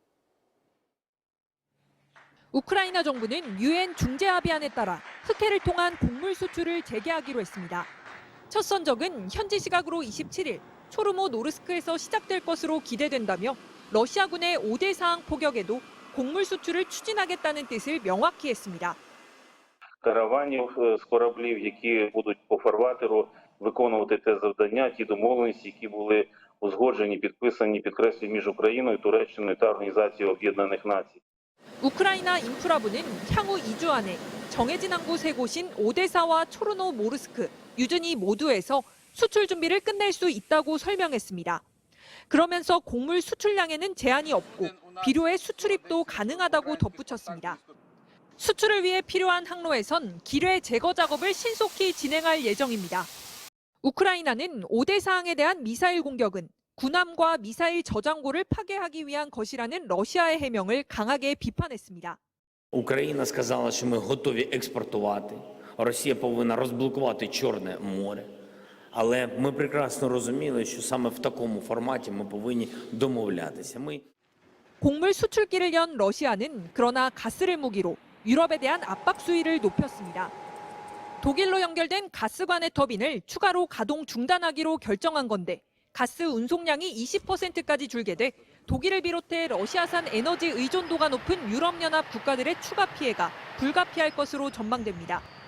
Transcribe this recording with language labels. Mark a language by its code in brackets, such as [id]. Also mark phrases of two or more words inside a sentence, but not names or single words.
[ko] 우크라이나 정부는 유엔 중재 합의안에 따라 흑해를 통한 곡물 수출을 재개하기로 했습니다. 첫 선적은 현지 시각으로 27일 초르모 노르스크에서 시작될 것으로 기대된다며 러시아군의 5대 사항 포격에도 곡물 수출을 추진하겠다는 뜻을 명확히 했습니다. [uk] Караванів з кораблів, які будуть по фарватеру виконувати те завдання, ті домовленості, які були узгоджені, підписані, підкреслюю, між Україною, Туреччиною та Організацією Об'єднаних Націй. [ko] 우크라이나 인프라부는 향후 2주 안에 정해진 항구 3곳인 오데사와 초르노 모르스크, 유즈니 모두에서 수출 준비를 끝낼 수 있다고 설명했습니다. 그러면서 곡물 수출량에는 제한이 없고 비료의 수출입도 가능하다고 덧붙였습니다. 수출을 위해 필요한 항로에선 기뢰 제거 작업을 신속히 진행할 예정입니다. 우크라이나는 5대 사항에 대한 미사일 공격은 군함과 미사일 저장고를 파괴하기 위한 것이라는 러시아의 해명을 강하게 비판했습니다. [uk] Україна сказала, що ми готові експортувати. Росія повинна розблокувати Чорне море. Але ми прекрасно розуміли, що саме в такому форматі ми повинні домовлятися. [ko] 곡물 수출길을 연 러시아는 그러나 가스를 무기로 유럽에 대한 압박 수위를 높였습니다. 독일로 연결된 가스관의 터빈을 추가로 가동 중단하기로 결정한 건데 가스 운송량이 20%까지 줄게 돼 독일을 비롯해 러시아산 에너지 의존도가 높은 유럽연합 국가들의 추가 피해가 불가피할 것으로 전망됩니다.